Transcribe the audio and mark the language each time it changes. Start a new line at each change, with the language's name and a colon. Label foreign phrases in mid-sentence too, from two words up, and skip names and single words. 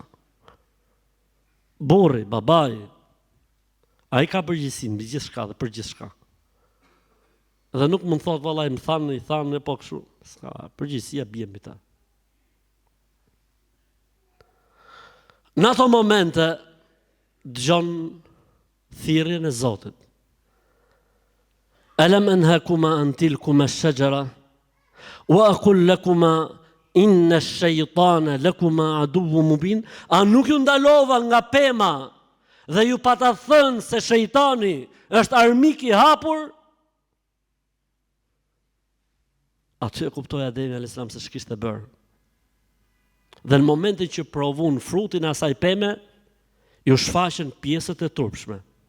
Albanian: Burri, babai, ai ka përgjegjësi mbi gjithçka dhe për gjithçka. Dhe nuk më thot vallai më thanë po kështu, s'ka, përgjegjësia bie mbi ta. Në ato momente dëgjon thirrjen e Zotit.
Arabic: ألم أنهكما عن تلكما الشجرة وأقل لكما إن الشيطان لكما عدو مبين.
Albanian: A nuk ju ndalova nga pema dhe ju pata thënë se shejtani është armik i hapur? Atë e kuptoi Ademi
Arabic: عليه السلام
Albanian: se ç'kishte bërë. Dhe në momentin që provun frutin e asaj peme, ju shfaqen pjesët e turpshme.